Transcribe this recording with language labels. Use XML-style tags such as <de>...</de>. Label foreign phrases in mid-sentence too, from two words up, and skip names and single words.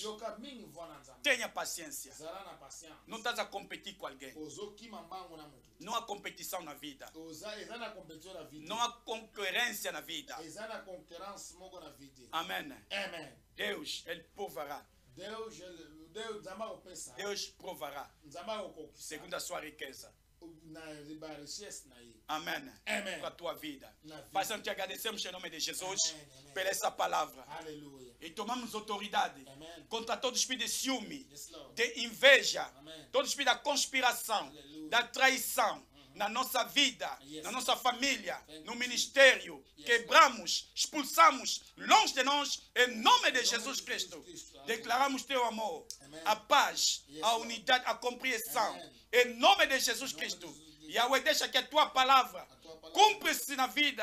<pt>Tenha paciência. Não estás a competir com alguém. Não há competição na vida. Não há concorrência na vida. Amém. Amen. Deus, Ele provará.</pt> <ln>Deus nzambe akopesa.</ln> <pt>Deus provará.</pt> <ln>Nzambe akokokisa.</ln> <pt>Segundo a sua riqueza.</pt> <ln>Na riba richesse na ye.</ln> <pt>Amém. Amen. Para a tua vida. Na vida. Pai Santo, te agradecemos em nome de Jesus Amen. por essa palavra. Aleluia. E tomamos autoridade Amen. contra todo espírito de ciúme,</pt> <en>Yes, Lord.</en> <pt>de inveja, Amen. todo espírito da conspiração, Aleluia. da traição na nossa vida, Yes. na nossa família, Thank no you, ministério. Yes, Quebramos, expulsamos longe de nós, em nome de Jesus de Cristo. Jesus Cristo. Amém. Declaramos teu amor, Amen. a paz, Yes, a Lord. unidade, a compreensão, Amen. em nome de Jesus Em nome de Cristo. Jesus Cristo. Yahweh, deixa que a tua palavra cumpra-se na vida</pt>